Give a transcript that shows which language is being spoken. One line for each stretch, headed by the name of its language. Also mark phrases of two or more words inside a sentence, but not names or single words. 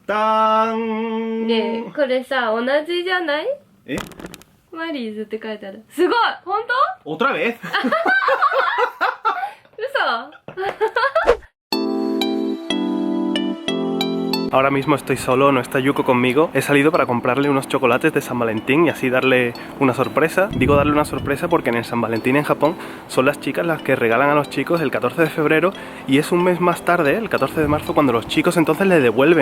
Japanese: タン。ねえ、これさ、同じじゃない？え？マリーズって書いてある。すごい！本当
Spanish: ？¿Otra vez?
Japanese: 嘘
Spanish: Ahora mismo estoy solo, no está Yuko conmigo. He salido para comprarle unos chocolates de San Valentín y así darle una sorpresa. Digo darle una sorpresa porque en el San Valentín en Japón son las chicas las que regalan a los chicos el 14 de febrero y es un mes más tarde, el 14 de marzo, cuando los chicos entonces le devuelven.